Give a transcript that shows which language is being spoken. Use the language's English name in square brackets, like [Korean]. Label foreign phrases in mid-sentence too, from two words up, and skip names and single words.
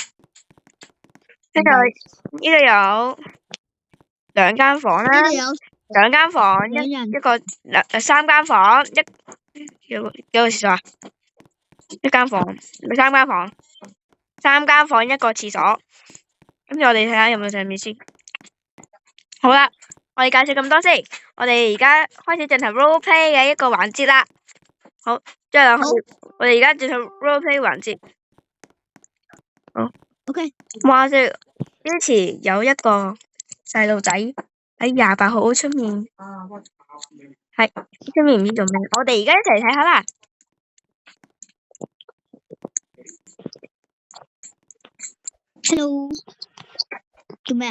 [Cantonese] 跟住呢度有2間房啦，2間房，3間房， 幾個廁所啊？一間房，咪三間房，三間房一個廁所。跟住我哋睇下有冇上面先。好啦，我哋介紹咁多先，我哋而家開始進行 [English] role play [Cantonese] 嘅一個環節啦。好，之後我哋而家進行 [English] role play [Cantonese] 環節。好，OK。話說之前有一個細路仔喺28號出面，係出面唔知做咩，我哋而家一齊睇下啦。 Hello，做咩啊？